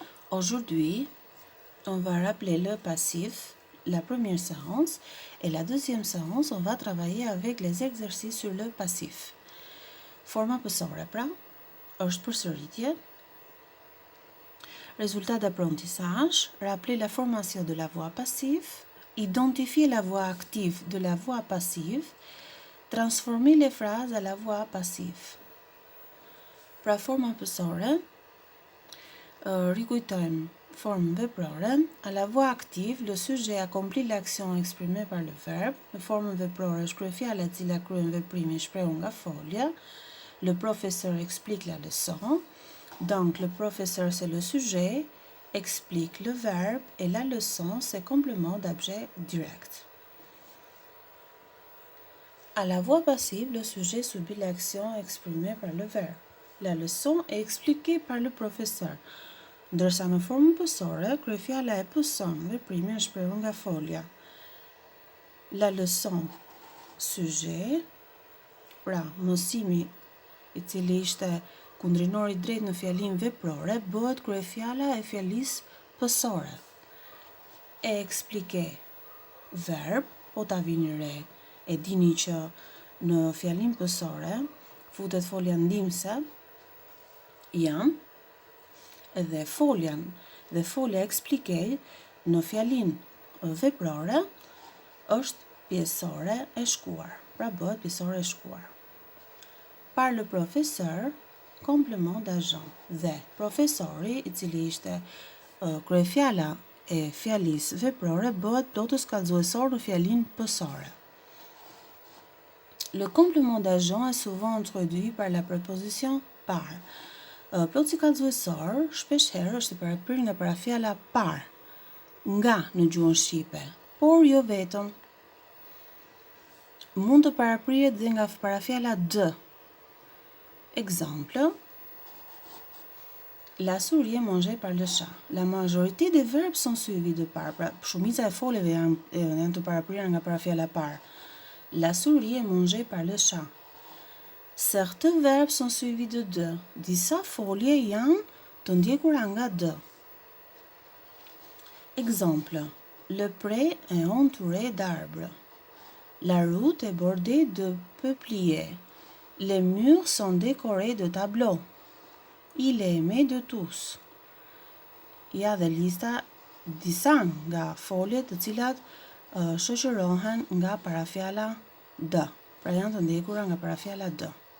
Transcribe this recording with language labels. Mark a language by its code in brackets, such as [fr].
[fr] Aujourd'hui, on va rappeler le passif, la première séance, et la deuxième séance, on va travailler avec les exercices sur le passif. [sq] Forma pësore pra, është përsëritje. [fr] Résultat d'apprentissage, rappeler la formation de la voix passive, identifier la voix active de la voix passive, transformer les phrases à la voix passive. [sq] Pra forma pësore, rikujtojmë formën veprore. [fr] À la voix active, le sujet accomplit l'action exprimée par le verbe. [sq] Në formën veprore është kryefjala e cila kryen veprimin e shprehur nga folja. [fr] Le professeur explique la leçon. Donc, le professeur, c'est le sujet, explique le verbe et la leçon, c'est complément d'objet direct. À la voix passive, le sujet subit l'action exprimée par le verbe. La leçon est expliquée par le professeur. [sq] Ndërsa në formën pësore, kryefjala e pëson veprimin e shprehur nga folja. [fr] La leçon, sujet, [sq] pra mësimi i cili ishte kundrinori drejt në fjalinë veprore, bëhet kryefjala e fjalisë pësore. E explique, verb, po ta vini re, e dini që në fjalinë pësore futet folja ndihmëse, jam, dhe folja explique në fjalinë veprore është pjesore e shkuar, pra bëhet pjesore e shkuar. [fr] Par le professeur, complément d'agent, [sq] dhe profesori, i cili ishte kryefjala e fjalisë veprore, bëhet plotës kallëzuesor në fjalinë pësore. [fr] Le complément d'agent est souvent introduit par la préposition par. [sq] Plotësi kallëzuesor shpeshherë është i paraprirë nga parafjala par, nga në gjuhën shqipe, por jo vetëm. Mund të paraprihet dhe nga parafjala d. [fr] Exemple, la souris est mangée par le chat. La majorité des verbes sont suivis de par. [sq] Pra, shumica e foleve janë të paraprirë nga parafjala par. [fr] La souris est mangée par le chat. Certains verbes sont suivis de de. [sq] Disa folje janë të ndjekura nga d. [fr] Exemple, le pré est entouré d'arbres. La route est bordée de peupliers. Les murs sont décorés de tableaux. Il est aimé de tous. [sq] Ja dhe lista disa nga foljet të cilat shoqërohen nga parafjala d. Pra janë të ndjekura nga parafjala d.